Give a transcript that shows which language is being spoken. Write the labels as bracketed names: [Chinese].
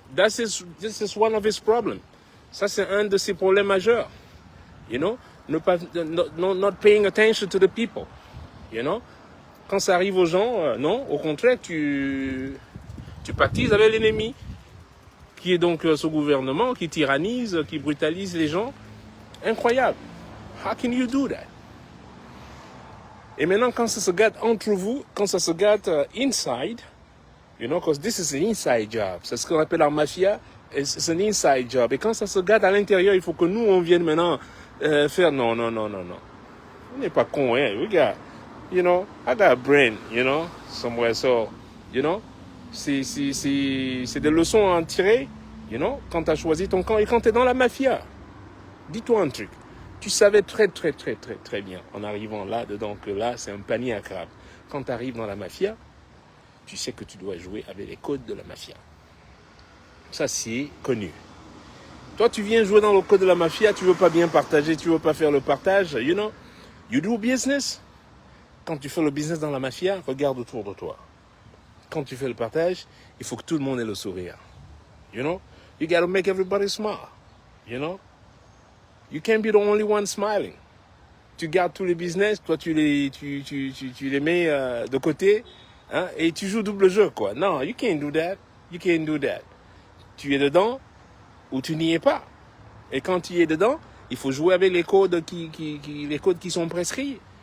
[English] This is one of his problems. [French] Ça, c'est un de ses problèmes majeurs. [English] You know? Not paying attention to the people. You know? [French] Quand ça arrive aux gens, non, au contraire, tu pactises avec l'ennemi, qui est donc ce gouvernement, qui tyrannise, qui brutalise les gens. Incroyable. [English] How can you do that? [French] Et maintenant, quand ça se gâte entre vous, quand ça se gâte [English] inside, you know, because this is an inside job. [French] C'est ce qu'on appelle la mafia, [English] it's an inside job. [French] Et quand ça se gâte à l'intérieur, il faut que nous, on vienne maintenant faire non. On n'est pas con, hein. [English] We got, you know, I got a brain, you know, somewhere. So, you know, [French] c'est des leçons à en tirer, [English] you know, [French] quand tu as choisi ton camp et quand tu es dans la mafia. Dis-toi un truc. Tu savais très bien en arrivant là-dedans que là, c'est un panier à crabes. Quand tu arrives dans la mafia, tu sais que tu dois jouer avec les codes de la mafia. Ça, c'est connu. Toi, tu viens jouer dans le code de la mafia, tu veux pas bien partager, tu veux pas faire le partage, [English] you know. You do business. [French] Quand tu fais le business dans la mafia, regarde autour de toi. Quand tu fais le partage, il faut que tout le monde ait le sourire. [English] You know. You got to make everybody smile. You know. You can't be the only one smiling. [French] Tu gardes tous les business, toi tu les mets de côté, hein, et tu joues double jeu, quoi. Non, [English] you can't do that. [French] You can't do that. Tu es dedans ou tu n'y es pas. Et quand tu es dedans, il faut jouer avec les codes les codes qui sont prescrits.